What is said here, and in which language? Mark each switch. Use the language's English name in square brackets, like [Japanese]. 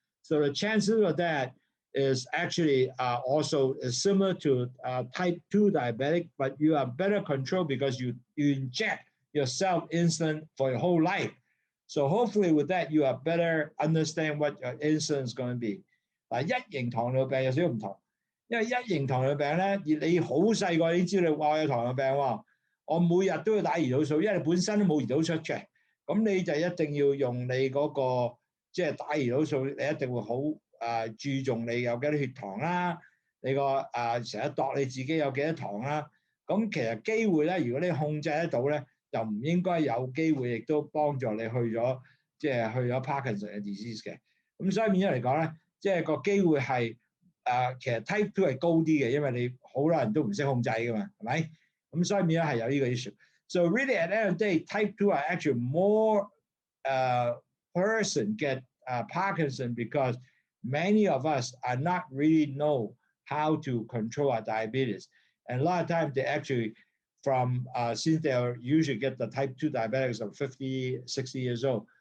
[English] So the chances of that is actually also is similar to type 2 diabetic, but you are better controlled because you inject yourself insulin for your whole life. So hopefully with that, you are better understand what your insulin is going to be. [Cantonese] 1型糖尿病有少少唔同，因為1型糖尿病咧，你好細個已經知道我有糖尿病喎，我每日都要打胰島素，因為你本身都冇胰島素嘅，咁你就一定要用你嗰個即係打胰島素，你一定會好注重你有幾多血糖啦，你個成日度你自己有幾多糖啦，咁其實機會咧，如果你控制得到咧，就唔應該有機會，亦都幫助你去咗 Parkinson 嘅 disease 嘅，咁所以變咗嚟講咧。即係個機會係其實 type 2係高啲嘅，因為你好多人都唔識控制㗎嘛，係咪？咁所以變咗係有呢個 issue。 [English] So really at the end of the day, type 2 are actually more person get Parkinson because many of us are not really know how to control our diabetes. And a lot of times they actually from since they usually get the type 2 diabetics of 50, 60 years old.